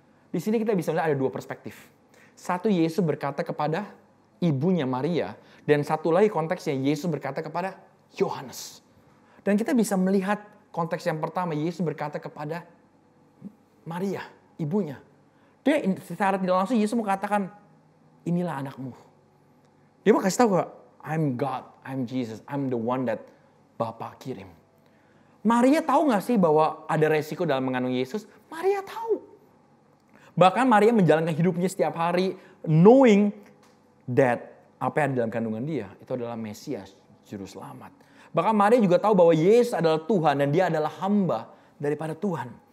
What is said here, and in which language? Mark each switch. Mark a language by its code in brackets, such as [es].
[id] Di sini kita bisa melihat ada dua perspektif. Satu, Yesus berkata kepada ibunya Maria. Dan satu lagi konteksnya, Yesus berkata kepada Yohanes. Dan kita bisa melihat konteks yang pertama, Yesus berkata kepada Maria, ibunya. Dia secara tidak langsung Yesus mau katakan, inilah anakmu. Dia mau kasih tahu, [en] I'm God, I'm Jesus, I'm the one that Bapa [id] kirim. Maria tahu gak sih bahwa ada resiko dalam mengandung Yesus? Maria tahu. Bahkan Maria menjalankan hidupnya setiap hari [en] knowing that [id] apa yang ada dalam kandungan dia itu adalah Mesias, Juru Selamat. Bahkan Maria juga tahu bahwa Yesus adalah Tuhan dan dia adalah hamba daripada Tuhan.